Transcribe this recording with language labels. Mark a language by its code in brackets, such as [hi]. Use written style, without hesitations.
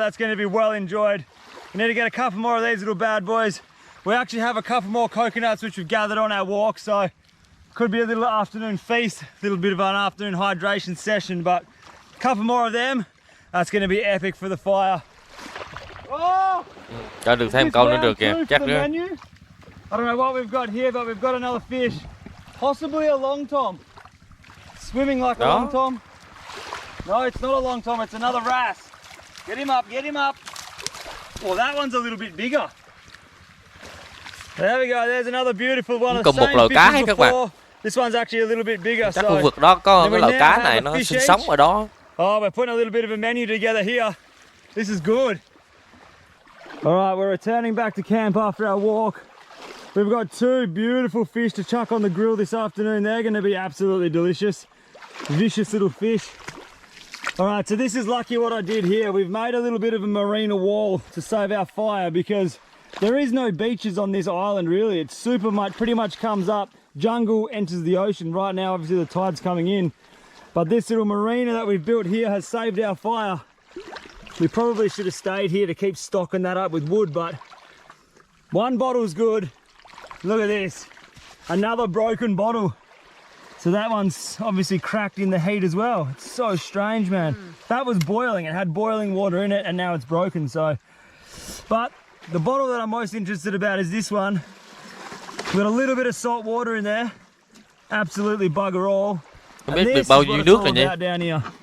[en] That's going to be well enjoyed. We need to get a couple more of these little bad boys. We actually have a couple more coconuts which we've gathered on our walk, so could be a little afternoon feast, a little bit of an afternoon hydration session, but a couple more of them. That's going to be epic for the fire. Oh! [vi] Cho được thêm câu nữa được kìa, chắc nữa. [en] I don't know what we've got here, but we've got another fish. Possibly a long tom. Swimming like a long tom. No, it's not a long tom, it's another wrasse. Get him up, get him up. Well, that one's a little bit bigger. There we go, there's another beautiful one of the same fish as before. This one's actually a little bit bigger. [vi] Chắc khu vực đó có cái loại cá này nó sinh sống ở đó. [en] Oh, we're putting a little bit of a menu together here. This is good. All right, we're returning back to camp after our walk. We've got two beautiful fish to chuck on the grill this afternoon. They're going to be absolutely delicious. Vicious little fish. All right, so this is lucky what I did here. We've made a little bit of a marina wall to save our fire because there is no beaches on this island really. It's pretty much comes up. Jungle enters the ocean. Right now, obviously the tide's coming in. But this little marina that we've built here has saved our fire. We probably should have stayed here to keep stocking that up with wood, but one bottle's good. Look at this, another broken bottle. So that one's obviously cracked in the heat as well. It's so strange, man. That was boiling, it had boiling water in it and now it's broken, so. But the bottle that I'm most interested about is this one. We've got a little bit of salt water in there. Absolutely bugger all. [vi] Không biết được bao nhiêu nước rồi nhỉ?